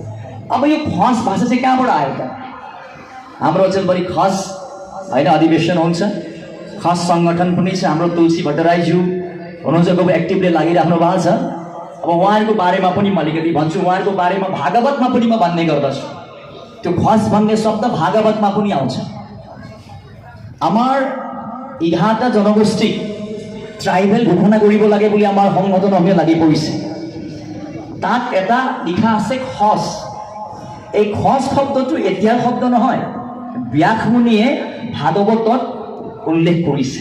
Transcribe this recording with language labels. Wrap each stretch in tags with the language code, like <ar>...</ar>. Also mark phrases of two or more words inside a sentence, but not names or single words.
<ne>अब यो खस भाषा चाहिँ कहाँबाट आयो त? हाम्रो अचेलभरि खस होइन अधिवेशन हुन्छ, खस सङ्गठन पनि छ। हाम्रो तुलसी भट्टराईज्यू हुनुहुन्छ, को एक्टिभली लागिराख्नु भएको छ। अब उहाँहरूको बारेमा पनि म अलिकति भन्छु। उहाँहरूको बारेमा भागवतमा पनि म भन्ने गर्दछु। त्यो खस भन्ने शब्द भागवतमा पनि आउँछ।</ne> <as>আমাৰ 11টা জনগোষ্ঠী ট্ৰাইবেল ঘোষণা কৰিব লাগে বুলি আমাৰ সংগঠন আমি লাগি পৰিছে। তাত এটা লিখা আছে খস। এই খস শব্দটো এতিয়াৰ শব্দ নহয়, ব্যাসমুনিয়ে ভাগৱতত উল্লেখ কৰিছে।</as>